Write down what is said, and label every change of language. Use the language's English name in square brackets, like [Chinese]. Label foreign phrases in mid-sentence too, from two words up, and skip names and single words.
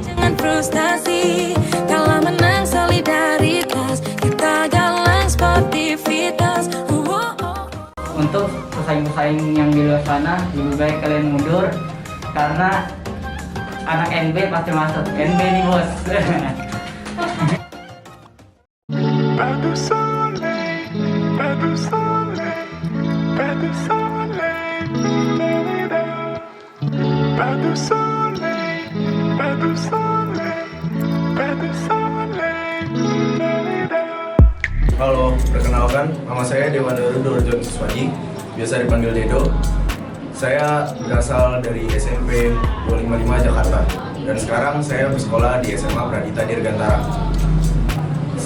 [Indonesian] Jangan frustasi, kalau menang solidaritas, kita galang sportivitas. Untuk pesaing-pesaing yang di luar sana, lebih baik kalian mundur karena anak NB pasti masuk. NB nih bos. [French] Pas de soleil, pas de soleil, pas de soleil, da-da-da. Pas de soleil, pas de soleil, pas de soleil, da-da-da. [Indonesian] Halo, perkenalkan, nama saya Dewandoro Dorjon Suswadi, biasa dipanggil Dedo. Saya berasal dari SMP 255 Jakarta, dan sekarang saya bersekolah di SMA Pradita Dirgantara.